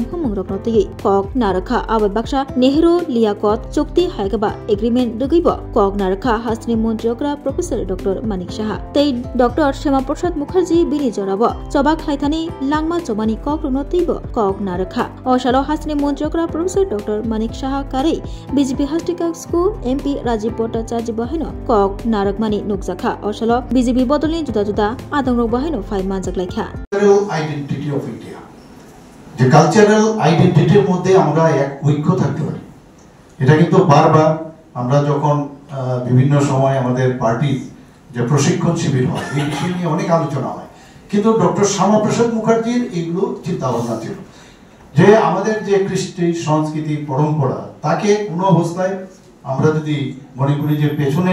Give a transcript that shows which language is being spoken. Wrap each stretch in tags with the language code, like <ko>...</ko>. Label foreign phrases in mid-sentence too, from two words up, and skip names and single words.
<trp>humung roknotei kok narakha abai baksa nehru liakot chukti haigaba agreement dogaibo kok narakha hasni montriokra professor dr manik saha tei dr shema prasad mukherjee bini jorabo choba khlaithani langma chomani kok roknoteibo kok narakha osalo hasni montriokra professor dr manik saha karei bjp hastikasku mp rajiv bhattacharya bahino kok narakmani nukjakha osalo bjp bodolni juda juda adangrok bahino fai manjaklaikha</trp> <en>identity of India</en> <bn>যে</bn> <en>cultural identity</en> <bn>মধ্যে আমরা এক ঐক্য থাকতে পারি এটা কিন্তু বারবার আমরা যখন বিভিন্ন সময় আমাদের পার্টি যে প্রশিক্ষণ শিবির হয় এই বিষয় নিয়ে অনেক আলোচনা হয় কিন্তু ডক্টর শ্যামাপ্রসাদ মুখার্জির এগুলো চিন্তা ভাবনা ছিল যে আমাদের যে কৃষ্টি সংস্কৃতি পরম্পরা তাকে কোনো অবস্থায় আমরা যদি মনে করি যে পেছনে</bn>